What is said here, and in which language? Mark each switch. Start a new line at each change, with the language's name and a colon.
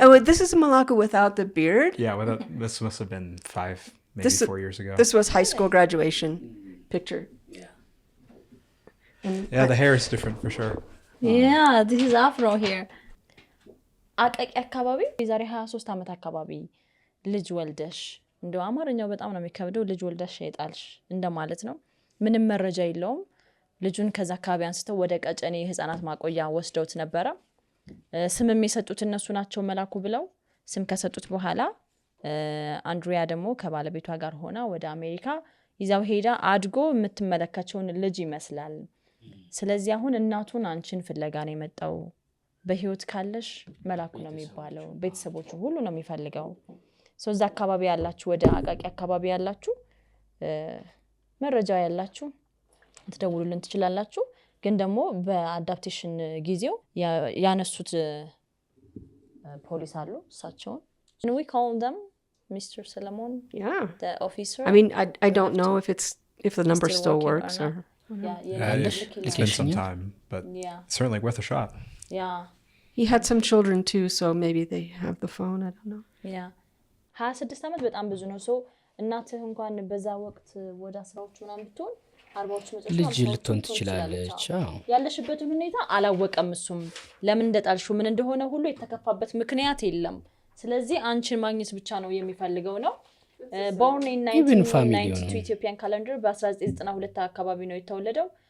English: Oh, this is Malaku without the beard. Yeah. This must have been 5, maybe This- 4 years ago. This was high school graduation picture. Yeah, the hair is different for sure. Yeah, this is afro here.
Amharic: አቃቂ አካባቢ የዛሬ 23 ዓመት አካባቢ ልጅ ወልደሽ እንደው አማርኛው በጣም ነው የሚከብደው ልጅ ወልደሽ ይጣልሽ እንደማለት ነው ምንም መረጃ የለውም ልጁን ከዛ አካባቢ አንስተው ወደ ቀጨኔ የህፃናት ማቆያ ወስደውት ነበር ስም የሚሰጡት እነሱ ናቸው መላኩ ብለው ስም ከሰጡት በኋላ አንድሪያ ደግሞ ከባለቤቷ ጋር ሆና ወደ አሜሪካ ይዛው ሄዳ አድጎ የምትመለከቸውን ልጅ ይመስላል ስለዚህ አሁን እናቱን አንቺን ፍለጋ ነው የመጣው በህይወት ካለሽ መላኩ ነው የሚባለው ቤተሰቦቹ ሁሉ ነው የሚፈልገው ሶ እዛ አካባቢ ያላችሁ ወደ አቃቂ አካባቢ ያላችሁ መረጃ ያላችሁ ትደውሉልን ትችላላችሁ ግን ደግሞ በአዳፕቴሽን ጊዜው ያነሱት ፖሊስ አሉ እሳቸውን
English: and we call them Mr. Solomon Yeah. the officer I mean, I don't know if the number Still still working works or or. It's been some time, but Yeah. certainly worth a shot. yeah He had some children too, so maybe they have the phone. I don't know. yeah
Amharic: 26 ዓመት በጣም ብዙ ነው ሶ እናትህ እንኳን በዛ ወቅት ወደ 10ዎቹ ምናምን ብትሆን 40ዎቹ መጨረሻ ልጅ ልትሆን ትችላለች አዎ ያለሽበትን ሁኔታ አላወቀም እሱም ለምን እንደጣልሽው ምን እንደሆነ ሁሉ የተከፋበት ምክንያት የለም ስለዚህ አንቺን ማግኘት ብቻ ነው የሚፈልገው ነው
English: born in 1992 Ethiopian calendar
Amharic: በ1992 አካባቢ ነው የተወለደው